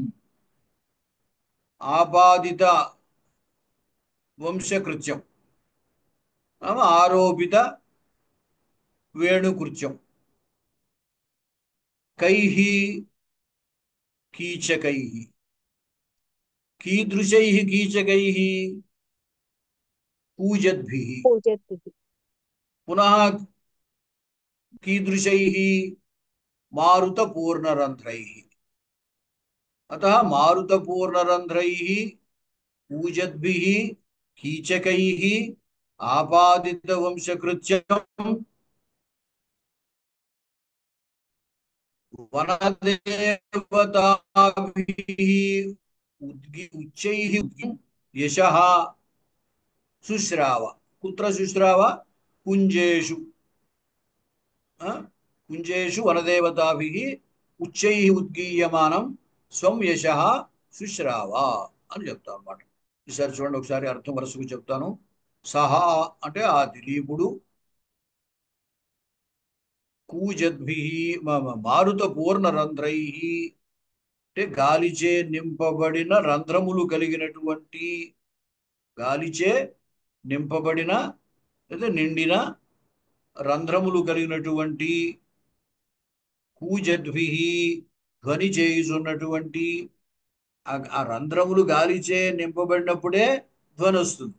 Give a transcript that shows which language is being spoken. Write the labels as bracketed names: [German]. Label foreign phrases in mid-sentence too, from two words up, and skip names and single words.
[Sanskrit] ఆపాదిత వంశకృత్యం ఆరోపిత వేణుకృత్యం. కైః కీచకైః. కీదృశైః కీచకైః? కూజద్భిః. पूजद्भिः పునః कीदृशैः? मारुतपूर्णरन्ध्रैः. अतः मारुतपूर्णरन्ध्रैः पूजद्भिः कीचकैः आपादितवंशकृत्यं वनदेवताभिः उच्चैः यशः शुश्राव. कुत्र शुश्राव? कुञ्जेषु. कुञ्जेषु वनदेवताभिः उच्चैः उद्गीयमानं స్వం యశః శుశ్రావ [Telugu] అని చెప్తాను అన్నమాట. ఈసారి చూడండి, ఒకసారి అర్థం వరుసకు చెప్తాను. సహా అంటే ఆ దిలీపుడు, [Sanskrit] కూజద్భిః మారుత పూర్ణ [Telugu] రంధ్రైః అంటే గాలిచే నింపబడిన రంధ్రములు కలిగినటువంటి, గాలిచే నింపబడిన లేదా నిండిన రంధ్రములు కలిగినటువంటి, కూజద్భిః ధ్వని చేయుచున్నటువంటి, ఆ రంధ్రములు గాలిచే నింపబడినప్పుడే ధ్వని వస్తుంది.